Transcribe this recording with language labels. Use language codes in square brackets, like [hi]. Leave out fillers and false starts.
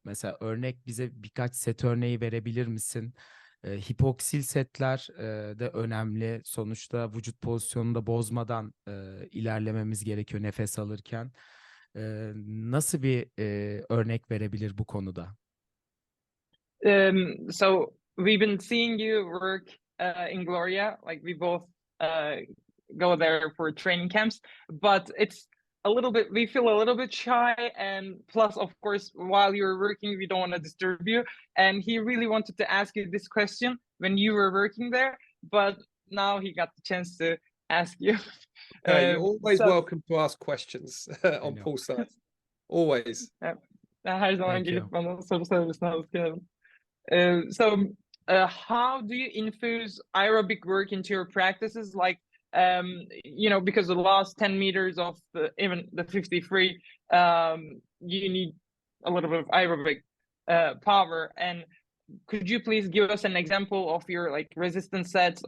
[tr] Mesela örnek bize birkaç set örneği verebilir misin? Hipoksil setler de önemli. Sonuçta vücut pozisyonunu da bozmadan ilerlememiz gerekiyor nefes alırken. Nasıl bir örnek verebilir bu konuda? [en] So we've been seeing you work in Gloria, like we both go there for training camps, but we feel a little bit shy, and plus, of course, while you're working, we don't want to disturb you. And he really wanted to ask you this question when you were working there, but now he got the chance to ask you. You're always welcome to ask questions on poolside. Always. [tr] Her zaman gelip bana soru sorabilirsin. [en] How do you infuse aerobic work into your practices? Like, you know, because the last 10 meters of even the 53, you need a little bit of aerobic power. And could you please give us an example of your like resistance sets?